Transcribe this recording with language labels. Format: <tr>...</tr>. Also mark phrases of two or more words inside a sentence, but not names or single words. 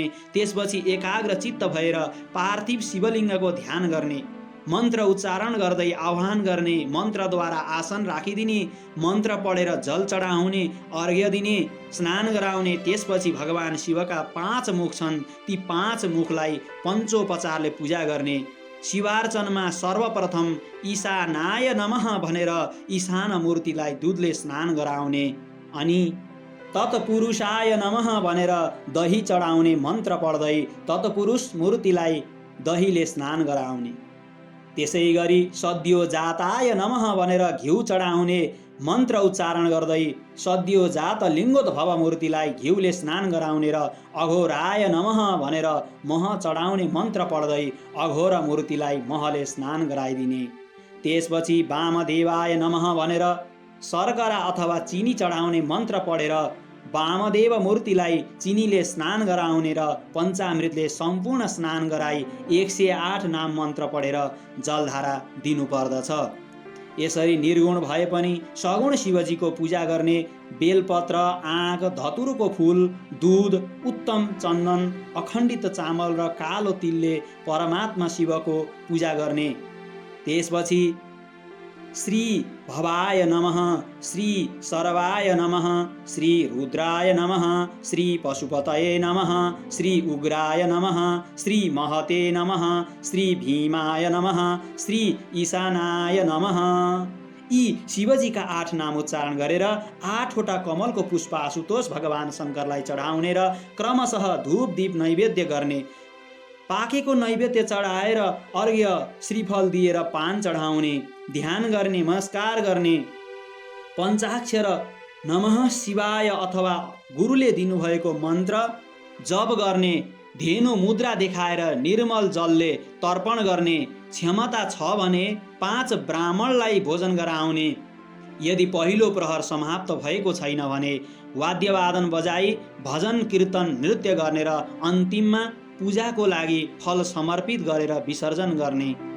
<ne>त्यसपछि एकाग्र चित्त भएर पार्थिव शिवलिङ्गको ध्यान गर्ने, मन्त्र उच्चारण गर्दै आह्वान गर्ने, मन्त्रद्वारा आसन राखिदिने, मन्त्र पढेर जल चढाउने, अर्घ्य दिने, स्नान गराउने। त्यसपछि भगवान शिवका 5 मुख छन्, ती 5 मुखलाई पञ्चोपचारले पूजा गर्ने। शिवार्चनमा सर्वप्रथम</ne> <sa>ईशानाय नमः</sa> <ne>भनेर ईशान मूर्तिलाई दुधले स्नान गराउने, अनि</ne> <sa>तत्पुरुषाय नमः</sa> <ne>भनेर दही चढाउने मन्त्र पढ्दै तत्पुरुष मूर्तिलाई दहीले स्नान गराउने। त्यसै गरी</ne> <sa>सद्योजाताय नमः</sa> <ne>भनेर घिउ चढाउने मन्त्र उच्चारण गर्दै सद्योजात लिङ्गोद्भव मूर्तिलाई घिउले स्नान गराउने र</ne> <sa>अघोराय नमः</sa> <ne>भनेर मह चढाउने मन्त्र पढ्दै अघोर मूर्तिलाई महले स्नान गराइदिने। त्यसपछि</ne> <sa>वामदेवाय नमः</sa> <ne>भनेर शर्करा अथवा चिनी चढाउने मन्त्र पढेर वामदेव मूर्तिलाई चिनीले स्नान गराउने र पञ्चामृतले सम्पूर्ण स्नान गराई 108 नाम मन्त्र पढेर जलधारा दिनुपर्दछ। यसरी निर्गुण भए पनि सगुण शिवजीको पूजा गर्ने बेलपत्र, आँक, धतुरोको फूल, दूध, उत्तम चन्दन, अखण्डित चामल र कालो तिलले परमात्मा शिवको पूजा गर्ने।</ne> <sa>त्यसपछि श्री भवाय नमः, श्री सर्वाय नमः, श्री रुद्राय नमः, श्री पशुपतये नमः, श्री उग्राय नमः, श्री महते नमः, श्री भीमाय नमः, श्री ईशानाय नमः।</sa> <ne>यी शिवजीका 8 नाम उच्चारण गरेर 8वटा कमलको पुष्प आशुतोष भगवान शङ्करलाई चढाउने र क्रमशः धूप दीप नैवेद्य गर्ने। पाकेको नैवेद्य चढाएर अर्घ्य श्रीफल दिएर पान चढाउने, ध्यान गर्ने, नमस्कार गर्ने, पञ्चाक्षर</ne> <sa>नमः शिवाय</sa> <ne>अथवा गुरुले दिनुभएको मन्त्र जप गर्ने, धेनु मुद्रा देखाएर निर्मल जलले तर्पण गर्ने। क्षमता छ भने 5 ब्राह्मणलाई भोजन गराउने। यदि पहिलो प्रहर समाप्त भएको छैन भने वाद्यवादन बजाई भजन कीर्तन नृत्य गर्ने र अन्तिममा पूजाको लागि फल समर्पित गरेर विसर्जन गर्ने।</ne>